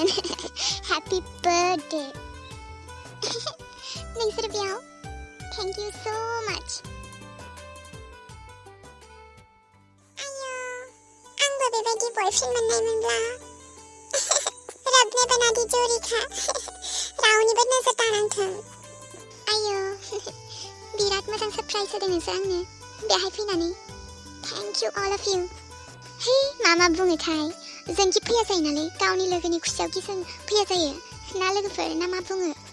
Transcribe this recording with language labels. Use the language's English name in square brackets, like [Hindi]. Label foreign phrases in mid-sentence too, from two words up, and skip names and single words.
[English] Happy birthday. [Bodo] Nोंसोर बेयाव? [English] Thank you so much. [Bodo] आयो, आंबो बेबायदि बयफ्रेन्ड मोननायमोनब्ला। रबने बना दी जोड़ी का। रावनिबो नजर दानांथों। आयो, बिराद मोजां सरप्राइज होदों नोंसोर आंनो बेहाय फैनानै। [English] Thank you all of you. [Bodo] हे, मा बुङोथाय? जोंखि फैया जायो नालाय, गावनि लोगोनि खुसियाव कि जों फैया जायो ना लोगोफोर ना मा बुङो?